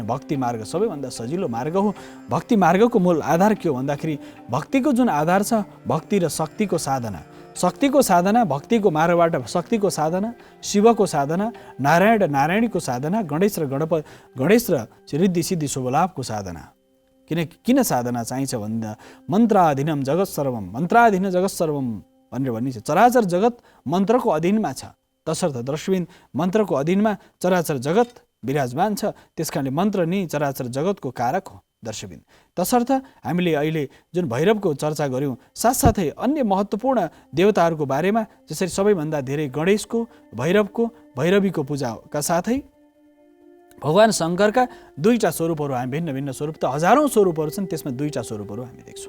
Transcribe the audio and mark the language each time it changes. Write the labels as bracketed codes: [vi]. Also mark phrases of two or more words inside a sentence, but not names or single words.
[ne] भक्ति मार्ग सबैभन्दा सजिलो मार्ग हो। भक्ति मार्गको मूल आधार के हो भन्दाखेरि भक्तिको जुन आधार छ, भक्ति र शक्तिको साधना, शक्तिको साधना, भक्तिको मार्गबाट शक्तिको साधना, शिवको साधना, नारायण र नारायणीको साधना, गणेश र रिद्धि सिद्धि शुभ लाभको साधना। किन साधना चाहिन्छ भन्दा [sa] मन्त्राधीनम जगत सर्वम, मन्त्राधीन जगत सर्वम [ne] भनेर भनिन्छ। चराचर जगत मन्त्रको अधीनमा छ। तसर्थ दर्शकबिन मन्त्रको अधीनमा चराचर जगत विराजमान छ। त्यसकारणले मन्त्र नै चराचर जगतको कारक हो दर्शकबिन। तसर्थ हामीले अहिले जुन भैरवको चर्चा गऱ्यौँ, साथसाथै अन्य महत्त्वपूर्ण देवताहरूको बारेमा, जसरी सबैभन्दा धेरै गणेशको, भैरवको, भैरवीको पूजाका साथै भगवान शङ्करका दुईटा स्वरूपहरू, हामी भिन्न भिन्न स्वरूप त हजारौँ स्वरूपहरू छन्, त्यसमा दुईटा स्वरूपहरू हामी देख्छौँ।